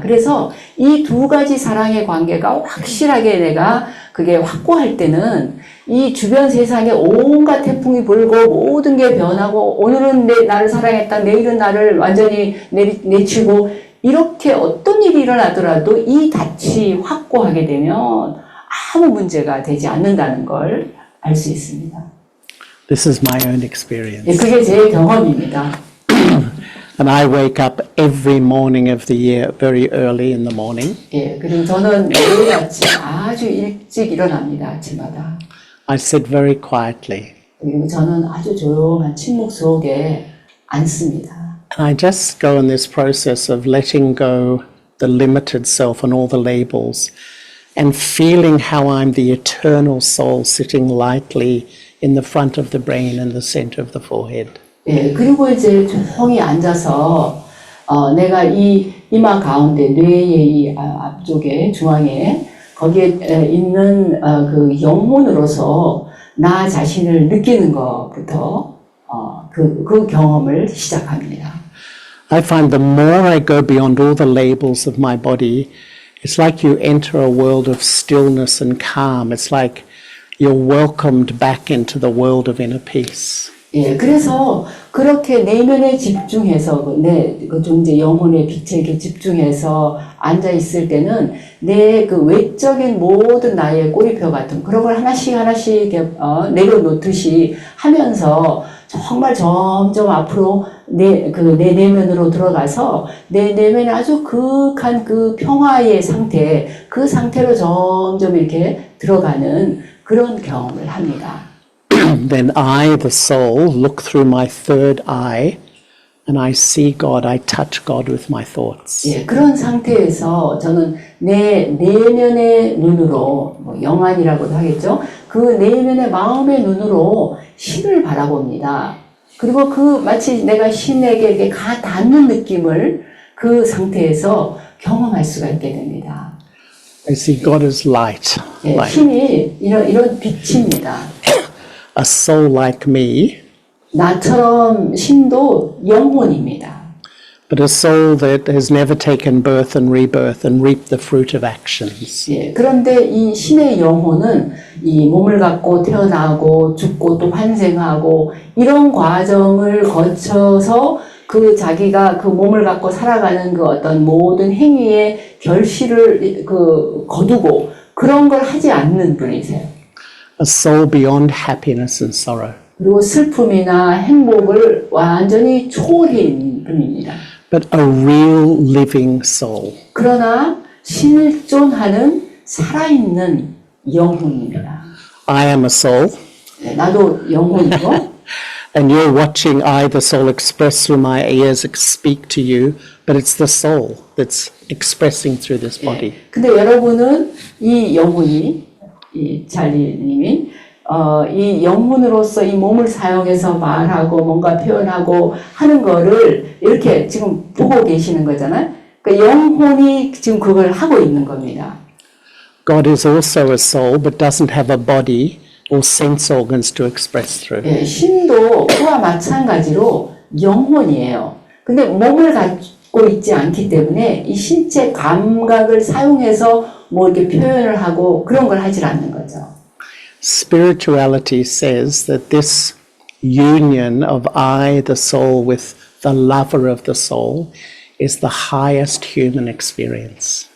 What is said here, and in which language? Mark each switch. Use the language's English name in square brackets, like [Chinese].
[Korean] 그래서 이 두 가지 사랑의 관계가 확실하게 내가 그게 확고할 때는 이 주변 세상에 온갖 태풍이 불고 모든 게 변하고 오늘은 나를 사랑했다, 내일은 나를 완전히 내치고 이렇게 어떤 일이 일어나더라도 이 닻이 확고하게 되면 아무 문제가 되지 않는다는 걸 알 수 있습니다. [English] This is my own experience. [Korean] 그게 제 경험입니다. [English] And I wake up every morning of the year very early in the morning. [Korean] 그리고 저는 매일 아침 아주 일찍 일어납니다. 아침마다. [English] I sit very quietly. [Korean] 그리고 저는 아주 조용한 침묵 속에 앉습니다. [English] And I just go in this process of letting go the limited self and all the labels and feeling how I'm the eternal soul sitting lightly in the front of the brain and the center of the forehead. [Korean] 그리고 이제 조용히 앉아서 내가 이 이마 가운데 뇌의 이 앞쪽에 중앙에 거기에 있는 그 영혼으로서 나 자신을 느끼는 것부터 그 경험을 시작합니다. [English] I find the more I go beyond all the labels of my body It's like you enter a world of stillness and calm. It's like you're welcomed back into the world of inner peace. [Korean] 예, 그래서 그렇게 내면에 집중해서 그 존재 영혼의 빛에 이렇게 집중해서 앉아 있을 때는 내 그 외적인 모든 나의 꼬리표 같은 그런 걸 하나씩 이렇게 내려놓듯이 하면서 정말 점점 앞으로 내 내면으로 들어가서 내 내면에 아주 극한 그 평화의 상태, 그 상태로 점점 이렇게 들어가는 그런 경험을 합니다. [English] Then I, the soul, look through my third eye and I see God, I touch God with my thoughts. [Korean] 예, 그런 상태에서 저는 내 내면의 눈으로, 영안이라고도 하겠죠. 그 내면의 마음의 눈으로 신을 바라봅니다. 그리고 마치 내가 신에게 이렇게 가 닿는 느낌을 그 상태에서 경험할 수가 있게 됩니다. [English] I see God as light. [Korean] 예, [English] Like [Korean] 신이 이런 빛입니다. [English] a soul like me, [Korean] 나처럼 신도 영혼입니다. [English] but a soul that has never taken birth and rebirth and reaped the fruit of actions. [Korean] 예, 그런데 이 신의 영혼은 이 몸을 갖고 태어나고 죽고 또 환생하고 이런 과정을 거쳐서 그 자기가 그 몸을 갖고 살아가는 그 어떤 모든 행위의 결실을 거두고 그런 걸 하지 않는 분이세요. [English] A soul beyond happiness and sorrow. [Korean] 그리고 슬픔이나 행복을 완전히 초월한 분입니다. [English] But a real living soul. [Korean] 그러나 실존하는 살아있는 영혼입니다. [English] I am a soul, [Korean] 네, 나도 영혼이고 [English] and you're watching I, the soul, express through my ears, speak to you, but it's the soul that's expressing through this body. [Korean] 예, 근데 여러분은 이 영혼이 이 찰리님이 이 영혼으로서 이 몸을 사용해서 말하고 뭔가 표현하고 하는 거를 이렇게 지금 보고 계시는 거잖아요. 그러니까 영혼이 지금 그걸 하고 있는 겁니다. [English] God is also a soul, but doesn't have a body or sense organs to express through. [Korean] 예, 신도 그와 마찬가지로 영혼이에요. 근데 몸을 갖고 있지 않기 때문에 이 신체 감각을 사용해서 뭐 이렇게 표현을 하고 그런 걸 하질 않는 거죠. [English] Spirituality says that this union of I, the soul, with the lover of the soul is the highest human experience.